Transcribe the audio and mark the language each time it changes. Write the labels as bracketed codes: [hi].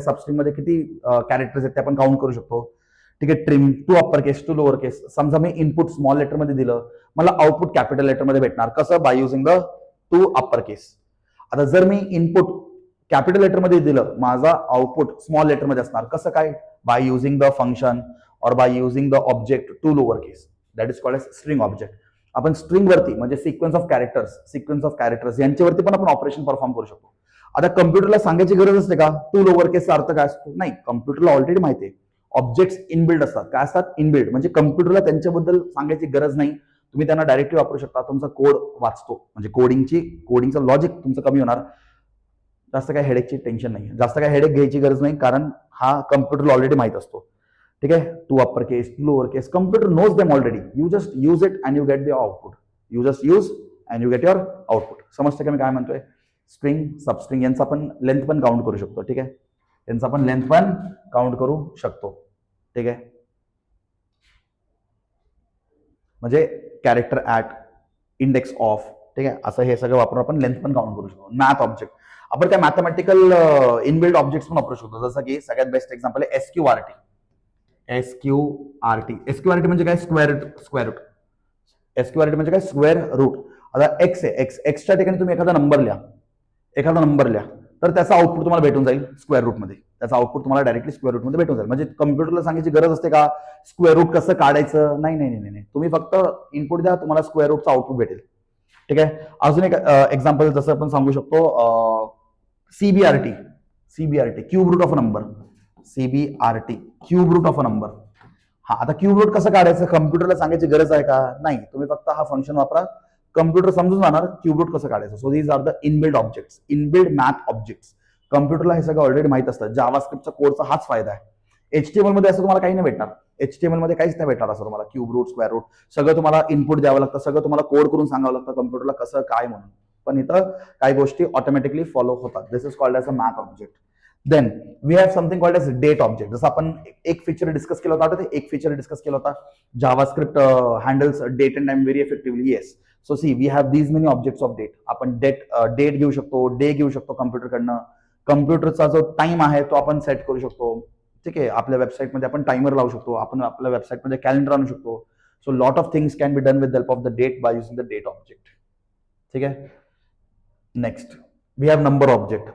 [mr] Substring मध्ये किती characters आहेत ते आपण काउंट करू शकतो. ठीक आहे, trim to upper case to lower केस. समजा मी इनपुट स्मॉल लेटर मध्ये दिलं, मला आउटपुट कॅपिटल लेटर मध्ये भेटणार. कसं? [en] By using the to upper case. [mr] आता जर मी इनपुट कॅपिटल लेटर मध्ये दिलं, माझा आउटपुट स्मॉल लेटर मध्ये असणार. कसं काय? [en] By using the function or by using the object to lower case. That is called as string object. [mr] आपण स्ट्रिंग वरती म्हणजे सिक्वेन्स ऑफ कॅरेक्टर्स यांच्यावरती पण आपण ऑपरेशन परफॉर्म करू शकतो. आता कम्प्युटरला सांगायची गरज असते का टू लोअर केसचा अर्थ काय असतो? नाही, कम्प्युटरला ऑलरेडी माहिती आहे. ऑब्जेक्ट्स इनबिल्ड असतात. काय असतात? इनबिल्ड. म्हणजे कम्प्युटरला त्यांच्याबद्दल सांगायची गरज नाही. तुम्ही त्यांना डायरेक्टली वापरू शकता. तुमचा कोड वाचतो. म्हणजे कोडिंगचं लॉजिक तुमचं कमी होणार. जास्त काय हेडेकची टेन्शन नाही, जास्त काय हेडेक घ्यायची गरज नाही, कारण हा कम्प्युटरला ऑलरेडी माहित असतो. ठीक आहे, [en] To upper case, to lower case, computer knows them already. You just use it and you get the output. You just use and you get your output. [mr] समजतं का मी काय म्हणतोय? स्ट्रिंग, सबस्ट्रिंग यांचा आपण लेंथ पण काउंट करू शकतो. ठीक आहे, यांचा आपण लेंथ पण काउंट करू शकतो. ठीक आहे, म्हणजे कॅरेक्टर ऍट, इंडेक्स ऑफ. ठीक आहे, असं हे सगळं वापरून आपण लेंथ पण काउंट करू शकतो. मॅथ ऑब्जेक्ट आपण त्या मॅथमॅटिकल इनबिल्ड ऑब्जेक्ट्स पण वापरू शकतो. जसं की सगळ्यात बेस्ट एक्झाम्पल आहे एसक्यूआरटी. एसक्यूआरटी म्हणजे काय? Square route. एसक्यूआरटी म्हणजे काय? Square route. आता एक्स आहे, एक्सच्या ठिकाणी तुम्ही एखादा नंबर लिहा, तर त्याचा आउटपुट तुम्हाला भेटून जाईल स्क्वेअर रूट मध्ये. त्याचा आउटपुट तुम्हाला डायरेक्टली स्क्वेअर रूट मध्ये भेटून जाईल. म्हणजे कम्प्युटरला सांगायची गरज असते का स्क्वेअर रूट कसं काढायचं? नाही. तुम्ही फक्त इनपुट द्या, तुम्हाला स्क्वेअर रूटचा आउटपुट भेटेल. ठीक आहे, अजून एक एक्झाम्पल जसं आपण सांगू शकतो CBRT, [en] Cube root of a number. [mr] CBRT, cube route of a number. हा, आता क्यूब रूट कसं काढायचं कम्प्युटरला सांगायची गरज आहे का? नाही, तुम्ही फक्त हा फंक्शन वापरा, कम्प्युटर समजून जाणार क्यूब रूट कसं काढायचं. [en] So these are the inbuilt objects, inbuilt math objects. [mr] कम्प्युटरला हे सगळं ऑलरेडी माहित असतं. जावास्क्रिप्टचा कोडचा हाच फायदा आहे. एचटीएमएल मध्ये असं तुम्हाला काही नाही भेटणार. एचटीएमएल मध्ये काहीच नाही भेटणार असं तुम्हाला. क्यूब रूट, स्क्वेअर रूट सगळं तुम्हाला इनपुट द्यावं लागतं, सगळं तुम्हाला कोड करून सांगावं लागतं कम्प्युटरला कसं काय म्हणून. पण इथं काही गोष्टी ऑटोमॅटिकली फॉलो होतात. [en] This is called as a math object. Then we have something called as date object. [mr] जसं आपण एक फीचर डिस्कस केला होता, एक फीचर डिस्कस केला होता, [en] JavaScript handles date and time very effectively. Yes, so see we have these many objects of date. [mr] आपण date घेऊ शकतो, डे घेऊ शकतो कम्प्युटरकडनं. कम्प्युटरचा जो टाइम आहे तो आपण सेट करू शकतो. ठीक आहे, आपल्या वेबसाईटमध्ये आपण टाइमर लावू शकतो, आपण आपल्या वेबसाईटमध्ये कॅलेंडर आणू शकतो. [en] So lot of things can be done with help of the date by using the date object. [mr] ठीक आहे, [en] Next we have number object.